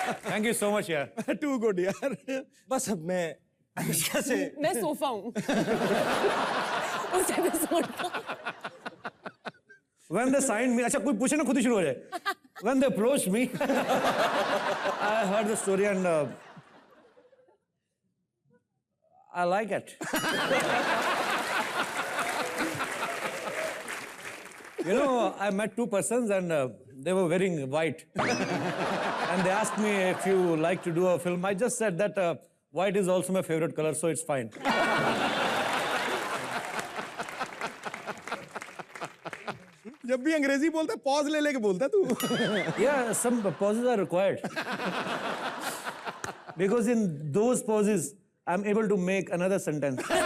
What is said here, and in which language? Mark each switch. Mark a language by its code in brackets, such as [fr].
[en] Thank you so much यार। Too good यार। [hi] बस अब मैं अनुष्का से मैं सोफा हूँ उस एपिसोड का। [en] When they signed me, [hi] अच्छा कोई पूछे ना खुद ही शुरू हो जाए। [en] When they approached me, I heard the story and I like it. You know, I met two persons and they were wearing white. And they asked me if you like to do a film. I just said that white is also my favorite color, so it's fine. [hi] जब भी अंग्रेजी बोलता pause ले लेके बोलता तू। [en] Yeah, some pauses are required. Because in those pauses, I'm able to make another sentence.